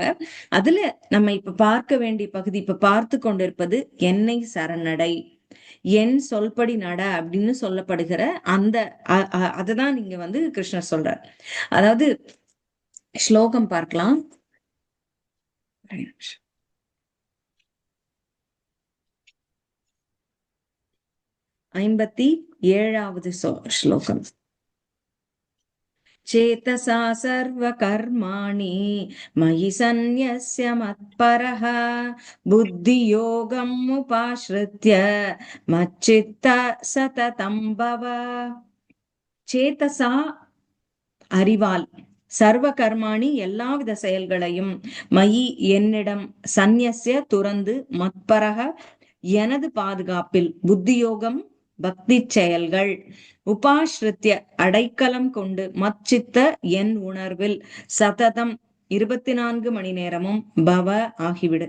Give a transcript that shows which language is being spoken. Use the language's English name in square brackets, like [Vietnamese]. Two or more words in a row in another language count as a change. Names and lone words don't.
[Tamil] அதுல நம்ம இப்ப பார்க்க வேண்டிய பகுதி, இப்ப பார்த்து கொண்டிருப்பது என்னை சரணடை, என் சொல்படி நட அப்படின்னு சொல்லப்படுகிற அந்த அததான் நீங்க கிருஷ்ணர் சொல்றார். அதாவது ஸ்லோகம் பார்க்கலாம். 57வது ஸ்லோகம். [Sanskrit] चेतसा सर्वकर्माणि मयि सन्न्यस्य मत्परः बुद्धियोगम् उपाश्रित्य मच्चित्त सततं भव. [Tamil] சேதசா அறிவால், [Sanskrit] सर्व कर्माणि [Tamil] எல்லாவித செயல்களையும், மயி என்னிடம், சந்நியஸ்ய துறந்து, மத்பரக எனது பாதுகாப்பில், புத்தியோகம் பக்தி செயல்கள், உபாஸ்ரித்ய அடைக்கலம் கொண்டு, மச்சித்த என் உணர்வில், சததம் 24 மணி நேரமும், பவ ஆகிவிடு.